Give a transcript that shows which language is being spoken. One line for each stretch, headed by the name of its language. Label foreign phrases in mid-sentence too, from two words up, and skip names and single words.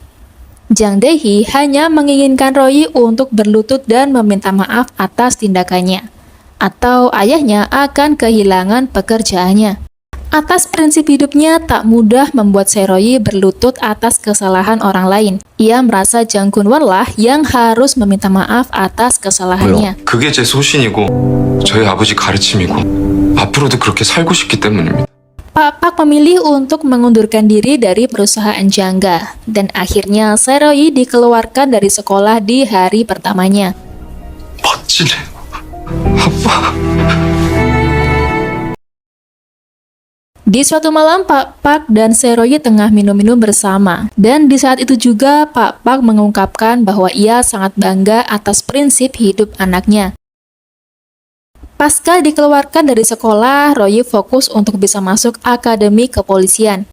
Indonesian: Jang Dae-hee hanya menginginkan Royi untuk berlutut dan meminta maaf atas tindakannya, atau ayahnya akan kehilangan pekerjaannya. Atas prinsip hidupnya, tak mudah membuat Se-royi berlutut atas kesalahan orang lain. Ia merasa Jang Geun-won lah yang harus meminta maaf atas kesalahannya.
Korean: 그게 제 소신이고 저희 아버지 가르침이고 앞으로도 그렇게 살고 싶기 때문입니다.
Indonesian: Pak Park memilih untuk mengundurkan diri dari perusahaan Jangga, dan akhirnya Se-royi dikeluarkan dari sekolah di hari pertamanya.
Korean: 멋지네. 아빠.
Indonesian: Di suatu malam, Pak Park dan Se-royi tengah minum-minum bersama. Dan di saat itu juga, Pak Park mengungkapkan bahwa ia sangat bangga atas prinsip hidup anaknya. Pasca dikeluarkan dari sekolah, Royi fokus untuk bisa masuk akademi kepolisian.